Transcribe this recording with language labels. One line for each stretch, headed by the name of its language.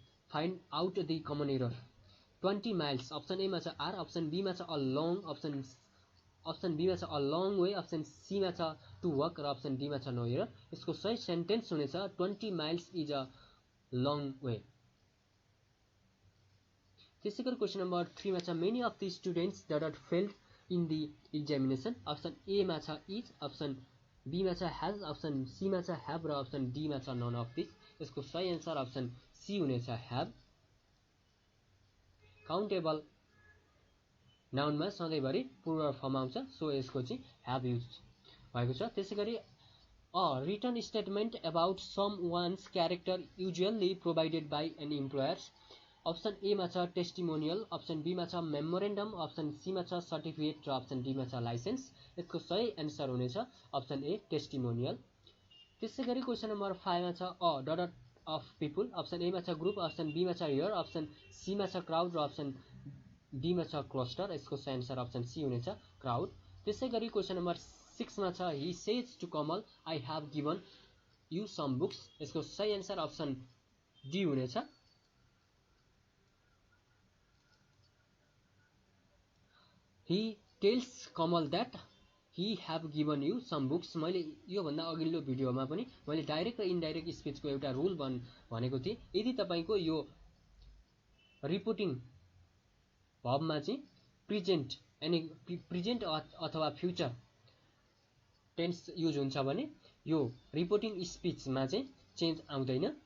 English: Find out the common error 20 miles.
Nepali: Option A मा छ are, option be मा छ अ लङ, अप्सन बी मा छ a long way, option C मा छ टु वक र अप्सन डी मा छ नो एरर। यसको सही सेन्टेन्स हुनेछ
English: 20 miles is a long way.
Nepali: त्यसैगरी क्वेशन नम्बर 3 मा छ
English: Many of the students that failed in the examination.
Nepali: Option A मा छ इज, अप्सन बी मा छ हैज, अप्सन सी मा छ हैव र अप्सन डी मा छ नन अफ दिस। यसको सही आन्सर अप्सन सी हुनेछ, हैव। काउन्टेबल नाउनमा सधैँभरि प्लुरल फर्म आउँछ, सो यसको चाहिँ हैव युज भएको छ। त्यसैगरी
English: A written statement about someone's character usually provided by an employers.
Nepali: Option A मा छ टेस्टिमोनियल, अप्सन बी मा छ मेमोरेन्डम, अप्सन सी मा छ सर्टिफिकेट र अप्सन डी मा छ लाइसेन्स। यसको सही एन्सर हुनेछ अप्सन ए टेस्टिमोनियल। त्यसैगरी क्वेशन नम्बर 5 मा छ
English: A dot of people.
Nepali: Option A मा छ ग्रुप, अप्सन बी मा छ हियर, अप्सन सी मा छ क्राउड र अप्सन डी मा छ क्लस्टर। यसको सही आन्सर अप्सन सी हुनेछ, क्राउड। त्यसैगरी क्वेशन नम्बर 6 मा छ
English: He says to Kamal I have given you some books.
Nepali: यसको सही आन्सर अप्सन डी हुनेछ।
English: He tells Kamal that he have given you some books.
Nepali: मैले यो भन्दा अघिल्लो भिडियोमा पनि मैले डाइरेक्ट र इनडाइरेक्ट स्पिचको एउटा रुल भनेको थिएँ। यदि तपाईको यो रिपोर्टिङ भर्बमा चाहिँ प्रेजेन्ट अथवा फ्युचर टेन्स युज हुन्छ भने यो रिपोर्टिङ स्पिचमा चाहिँ चेन्ज आउँदैन।